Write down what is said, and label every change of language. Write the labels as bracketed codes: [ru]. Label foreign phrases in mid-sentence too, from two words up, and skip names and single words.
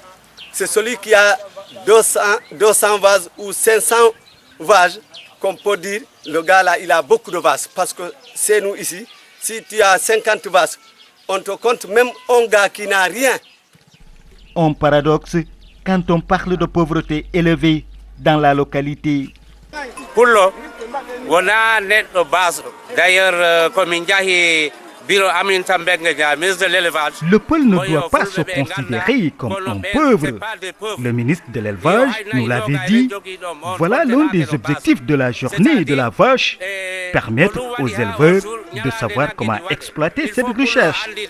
[fr] C'est celui qui a 200 vaches ou 500 vaches qu'on peut dire, le gars là, il a beaucoup de vaches. Parce que c'est nous ici, si tu as 50 vaches, on te compte même un gars qui n'a rien. Un paradoxe quand on parle de pauvreté élevée dans la localité. [ff] Pullo, wona neɗɗo baso. [fr] D'ailleurs, comme le Peul ne doit pas se considérer comme un pauvre. Le ministre de l'élevage nous l'avait dit. Voilà l'un des objectifs de la journée de la vache, permettre aux éleveurs de savoir comment exploiter cette richesse.